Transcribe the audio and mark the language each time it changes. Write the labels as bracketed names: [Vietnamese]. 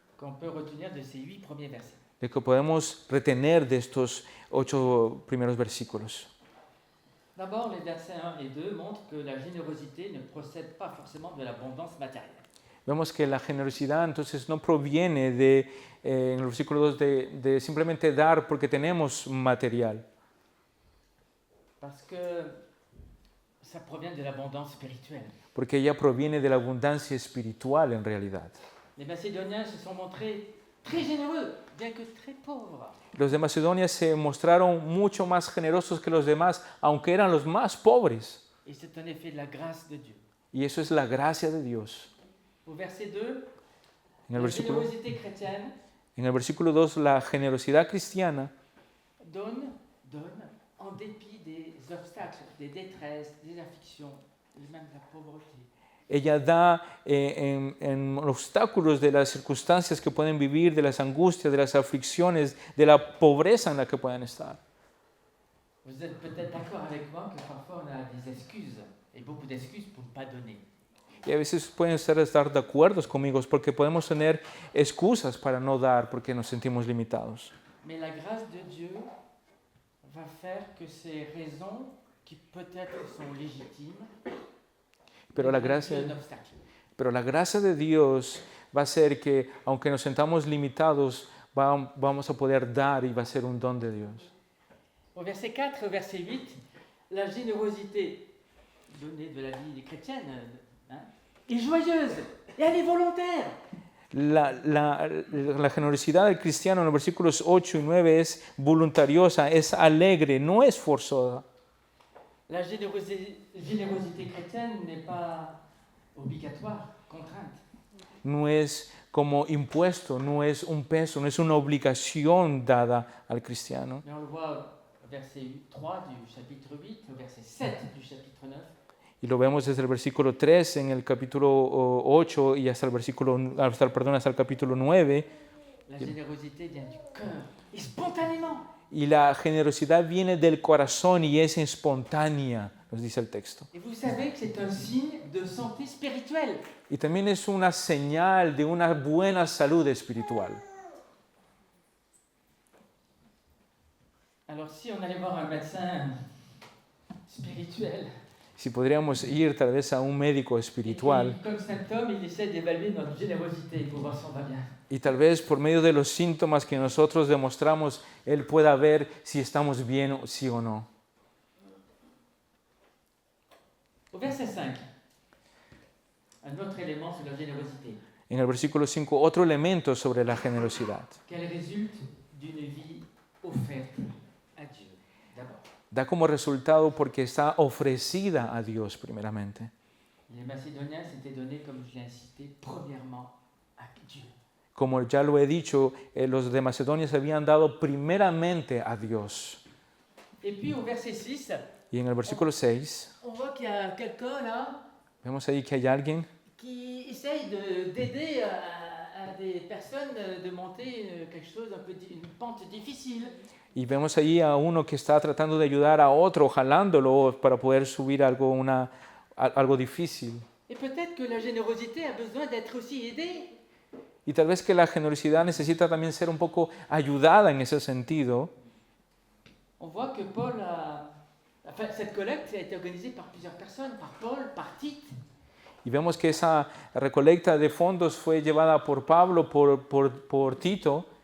[French] Qu'on peut retenir de ces 8 premiers versets. [Spanish] de que podemos retener de estos 8 primeros versículos. [French] D'abord, les versets 1 et 2 montrent que la générosité ne procède pas forcément de l'abondance matérielle. [Spanish] Vemos que la generosidad entonces no proviene de, en el versículo 2, de simplemente dar porque tenemos material, [French] Parce que ça provient de l'abondance spirituelle. [Spanish] porque ella proviene de la abundancia espiritual en realidad. [French] Les Macédoniens se sont montrés très généreux, bien que très pauvres. [Spanish] Los de Macedonia se mostraron mucho más generosos que los demás, aunque eran los más pobres. [French] Et c'est un effet de la grâce de Dieu. [Spanish] Y eso es la gracia de Dios. [French] Au verset 2, [Spanish] En el [French] la [Spanish] versículo, [French] générosité chrétienne [Spanish] en el versículo 2, la generosidad cristiana [French] donne en dépit des obstacles, des détresses, des afflictions, et même de la pauvreté. [Spanish] ella da en obstáculos de las circunstancias que pueden vivir, de las angustias, de las aflicciones, de la pobreza en la que puedan estar. [French] Vous êtes peut-être d'accord avec moi que parfois on a des excuses, et beaucoup d'excuses pour ne pas donner. [Spanish] Y a veces pueden estar de acuerdo conmigo porque podemos tener excusas para no dar porque nos sentimos limitados. [French] Mais la grâce de Dieu va faire que ces raisons, qui peut-être sont légitimes, [Spanish] Pero la [French] deviennent plus un [Spanish] gracia, [French] obstacle. [Spanish] pero la gracia de Dios va a hacer que, aunque nos sentamos limitados, vamos a poder dar y va a ser un don de Dios. [French] Au verset 4 et au verset 8, la générosité donnée de la vie chrétienne est joyeuse et elle est volontaire. [Spanish] La generosidad del cristiano en los versículos 8 y 9 es voluntariosa, es alegre, no es forzosa. [French] La générosité chrétienne n'est pas obligatoire, contrainte. [Spanish] No es como impuesto, no es un peso, no es una obligación dada al cristiano. [French] Mais on le voit au verset 3 du chapitre 8, au verset 7 du chapitre 9. [Spanish] Y lo vemos desde el versículo 3 en el capítulo 8 y hasta el capítulo 9. [French] La générosité vient du cœur et spontanément. [Spanish] Y la generosidad viene del corazón y es espontánea, nos dice el texto. [French] Et vous savez que c'est un signe de santé spirituelle. [Spanish] Y también es una señal de una buena salud espiritual. [French] Alors si on allait voir un médecin spirituel, [Spanish] Si podríamos ir tal vez a un médico espiritual [French] et puis, comme symptôme, il essaie d'évaluer notre générosité pour voir si on va bien. [Spanish] y tal vez por medio de los síntomas que nosotros demostramos, él pueda ver si estamos bien, sí o no. [French] Au verset 5, un autre élément sur la générosité, [Spanish] En el versículo 5, otro elemento sobre la generosidad. [French] qu'elle résulte d'une vie offerte à Dieu, d'abord. [Spanish] Da como resultado porque está ofrecida a Dios primeramente. [French] Les Macédoniens s'étaient donnés, comme je l'ai incité, premièrement à Dieu. [Spanish] Como ya lo he dicho, los de Macedonia se habían dado primeramente a Dios. [French] Et puis au verset 6, [Spanish] Y en el versículo 6, [French] on voit qu'il y a quelqu'un là [Spanish] vemos ahí que hay alguien [French] qui essaye d'aider à des personnes de monter quelque chose, une pente difficile. [Spanish] Y vemos allí a uno que está tratando de ayudar a otro, jalándolo para poder subir algo difícil. [French] Et peut-être que la générosité a besoin d'être aussi aidée. [Spanish] Y tal vez que la generosidad necesita también ser un poco ayudada en ese sentido. [French] On voit que enfin, cette collecte a été organisée par plusieurs personnes, par Paul, par Tite. [Spanish] Y vemos que esa recolecta de fondos fue llevada por Pablo, por Tito.